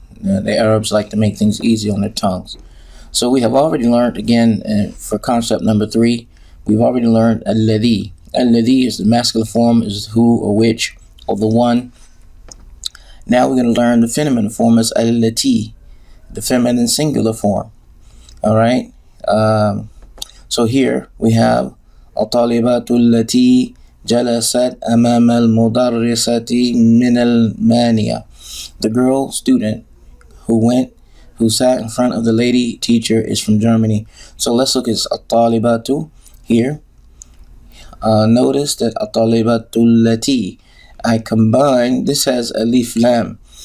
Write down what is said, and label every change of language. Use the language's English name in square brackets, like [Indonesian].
[English] The Arabs like to make things easy on their tongues. So we have already learned, again, for concept number 3, we've already learned alladhi. Alladhi is the masculine form, is who or which or the one. Now we're going to learn the feminine form is allati, the feminine singular form. All right. [Arabic] So here we have الطالبات التي جلست أمام المدرسة من المانية. [English] The girl student who sat in front of the lady teacher is from Germany. So let's look at الطالبات here. Notice that [Arabic] الطالبات التي, [English] I combine, this has alif lam.